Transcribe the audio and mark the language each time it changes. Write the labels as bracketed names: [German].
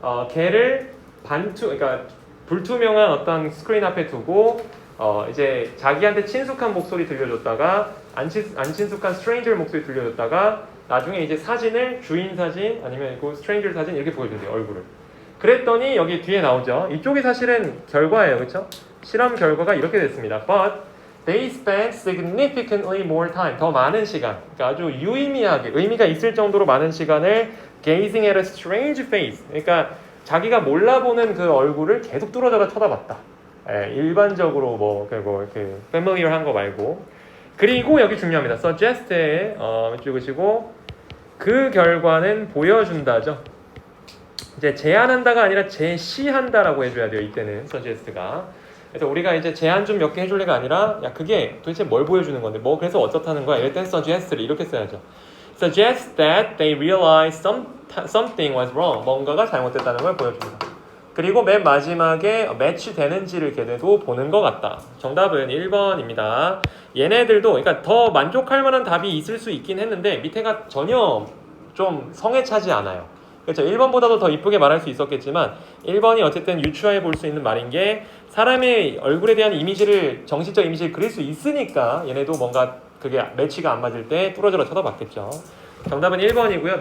[Korean] 개를 그러니까 불투명한 어떤 스크린 앞에 두고 이제 자기한테 친숙한 목소리 들려줬다가 안 친숙한 스트레인저 목소리 들려줬다가 나중에 이제 사진을 주인 사진 아니면 그 스트레인저 사진 이렇게 보여준대요 얼굴을. 그랬더니 여기 뒤에 나오죠. 이쪽이 사실은 결과예요, 그렇죠? 실험 결과가 이렇게 됐습니다. [English] But they spent significantly more time. [Korean] 더 많은 시간. 그러니까 아주 유의미하게 의미가 있을 정도로 많은 시간을 [English] gazing at a strange face. [Korean] 그러니까 자기가 몰라보는 그 얼굴을 계속 뚫어져라 쳐다봤다. 일반적으로 뭐 이렇게 familiar한 거 말고. 그리고 여기 중요합니다. suggest에 찍으시고 그 결과는 보여준다죠. 이제 제안한다가 아니라 제시한다라고 해줘야 돼요. 이때는 suggest가. 그래서 우리가 이제 제안 좀 몇 개 해줄래가 아니라 야 그게 도대체 뭘 보여주는 건데 뭐 그래서 어떻다는 거야. 이럴 땐 suggest를 이렇게 써야죠. [English] Suggest that they realize something was wrong. [Korean] 뭔가가 잘못됐다는 걸 보여줍니다. 그리고 맨 마지막에 매치되는지를 걔네도 보는 것 같다. 정답은 1번입니다. 얘네들도 그러니까 더 만족할 만한 답이 있을 수 있긴 했는데 밑에가 전혀 좀 성에 차지 않아요. 그렇죠. 1번보다도 더 이쁘게 말할 수 있었겠지만 1번이 어쨌든 유추해 볼 수 있는 말인 게 사람의 얼굴에 대한 이미지를 정신적 이미지를 그릴 수 있으니까 얘네도 뭔가 그게 매치가 안 맞을 때 뚫어져라 쳐다봤겠죠. 정답은 1번이고요.